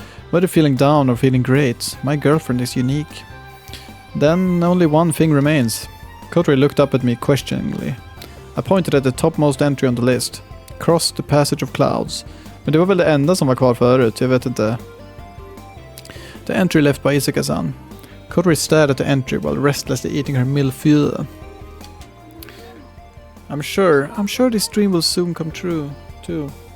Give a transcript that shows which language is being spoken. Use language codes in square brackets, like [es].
[en] Whether feeling down or feeling great, my girlfriend is unique. Then only one thing remains. Kotori looked up at me questioningly. I pointed at the topmost entry on the list. Cross the passage of clouds. [sv] Men det var väl det enda som var kvar förut, jag vet inte. [en] The entry left by Isuka-san. Kotori stared at the entry while restlessly eating her millefeuille. I'm sure this dream will soon come true, too.